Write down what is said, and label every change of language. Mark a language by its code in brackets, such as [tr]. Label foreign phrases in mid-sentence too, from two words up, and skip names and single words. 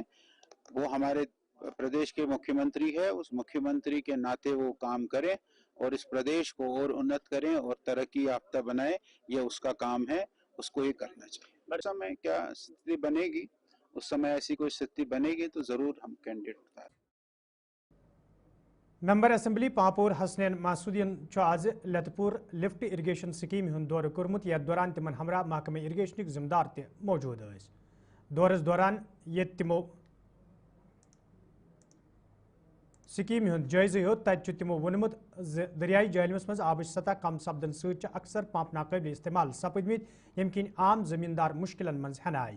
[hi] वो हमारे प्रदेश के मुख्यमंत्री है, उस मुख्यमंत्री के नाते वो काम करें और इस प्रदेश को और उन्नत करें और तरक्की याफ्ता बनाए, ये उसका काम है, उसको ये करना चाहिए। उस समय क्या स्थिति बनेगी, उस समय ऐसी कोई स्थिति बनेगी तो जरूर हम कैंडिडेट बता। [ks] मेंबर असेंबली पापोर हसनैन मासूदियन आज लतपुर लिफ्ट इरिगेशन स्कीम हुंद दौर कोर्मुत, यथ दौरान तिमन हमरा महकमे इरिगेशन जिम्मेदार ते मौजूद स। दौरस दौरान ये तिमो स्कीम हुंद जायजे हो, तत तिमो वोनमुत दरियाई जहलमस मज आबच सतह कम सपदन सत अक्सर पंप नाकाबिल इस्तेमाल सपदमित, यम किन आम जमींदार मुश्किलन मज हन आय।